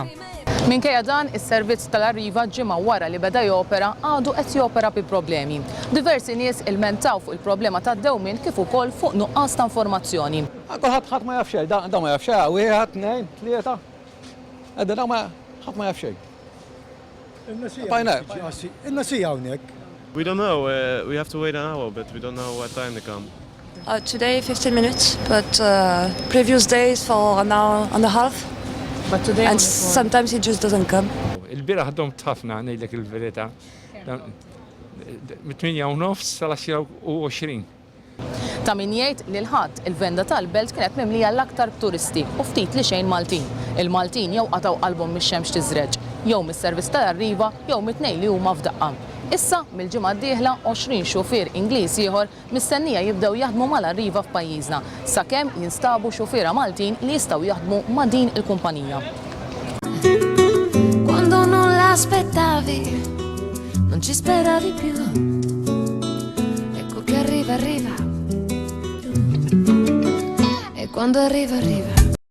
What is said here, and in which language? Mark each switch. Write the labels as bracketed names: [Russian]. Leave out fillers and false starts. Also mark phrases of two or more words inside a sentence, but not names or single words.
[Maltese] Minkejja dan, is-servizz tal-Arriva ġimgħa wara li beda jopera għadu qed jopera bi problemi. Diversi nies ilmentaw fuq il-problema tad-dewmien kif ukoll fuq nuqqas ta' informazzjoni. Ħadd ma jaf xejn, da ma jaf xejn, wieħed, tnejn, tlieta. Da ħadd ma jaf xejn. Il-nasija hawnhekk. [English] We don't know. We have to wait an hour, but we don't know what time they come. Today 15 minutes, but previous days for an hour and a half. But today and sometimes it just doesn't come. [Maltese] Il-bira ħadhom tafna ngħidlek il-verità. Mit-8:30 sal-10:20. Ta' min jgħid li l-ħadd il-venda tal-Belt kienet mimlija l-aktar turisti u ftit li xejn Maltin. Il-Maltin jew qataw qalbhom mix-xemx tiżreġ, jew mis-servizz tal-Arriva jew mit-tnejn li huma f'daqqa. Issa mill-ġimgħa d-dieħla 20 xufier Ingliż ieħor mistennija jibdew jaħdmu mal-Arriva f'pajjiżna sakemm jinstabu xufiera Maltin li jistgħu jaħdmu ma' din il-kumpanija. [Italian] Quando non l'aspettavi, non ci speravi più. Ecco che arriva, arriva. E quando arriva, arriva.